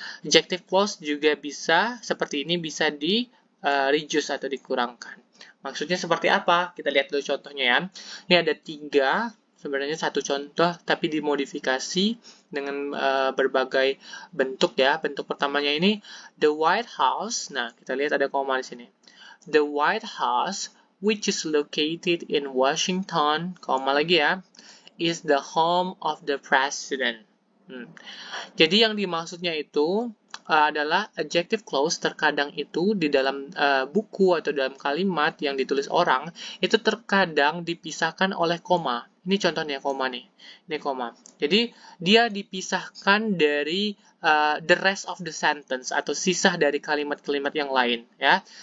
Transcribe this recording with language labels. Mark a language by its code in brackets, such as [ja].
[id] Adjective clause juga bisa seperti ini, bisa reduce atau dikurangkan. Maksudnya seperti apa? Kita lihat dulu contohnya ya. Ini ada 3, sebenarnya 1 contoh, tapi dimodifikasi dengan berbagai bentuk ya. Bentuk pertamanya ini, the White House. Nah, kita lihat ada koma di sini. [en] The White House, which is located in Washington, [id] koma lagi ya, [en] is the home of the president. [id] Jadi yang dimaksudnya itu adalah adjective clause terkadang itu di dalam buku atau dalam kalimat yang ditulis orang itu terkadang dipisahkan oleh koma. Ini contohnya koma nih. Ini koma. Jadi dia dipisahkan dari [en] the rest of the sentence [id] atau sisa dari kalimat-kalimat yang lain ya.